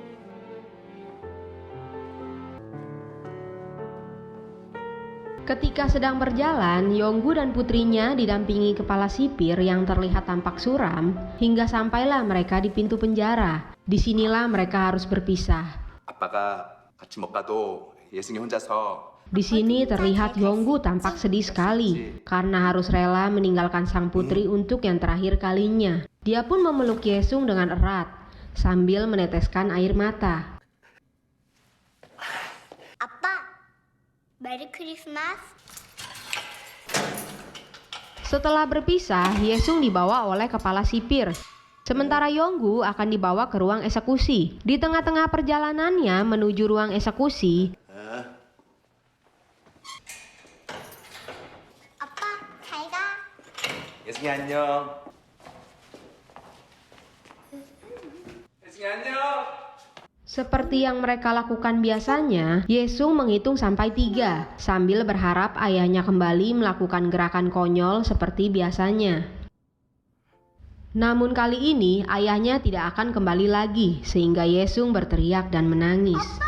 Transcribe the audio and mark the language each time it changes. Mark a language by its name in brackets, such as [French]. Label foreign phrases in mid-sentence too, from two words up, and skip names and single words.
[Indonesian] Ketika sedang berjalan, Yonggu dan putrinya didampingi kepala sipir yang terlihat tampak suram hingga sampailah mereka di pintu penjara. Disinilah mereka harus berpisah. [Korean] 아빠가 같이 못 가도 예승이 혼자서. [Indonesian] Di sini terlihat Yonggu tampak sedih sekali karena harus rela meninggalkan sang putri untuk yang terakhir kalinya. Dia pun memeluk Yesung dengan erat sambil meneteskan air mata. [English] Merry Christmas. [Indonesian] Setelah berpisah, Yesung dibawa oleh kepala sipir. Sementara Yonggu akan dibawa ke ruang eksekusi. Di tengah-tengah perjalanannya menuju ruang eksekusi, [Korean] 아빠, 잘 가. 예승이 안녕. 예승이 안녕. [Indonesian] seperti yang mereka lakukan biasanya, Yesung menghitung sampai 3 sambil berharap ayahnya kembali melakukan gerakan konyol seperti biasanya. Namun kali ini ayahnya tidak akan kembali lagi sehingga Yesung berteriak dan menangis.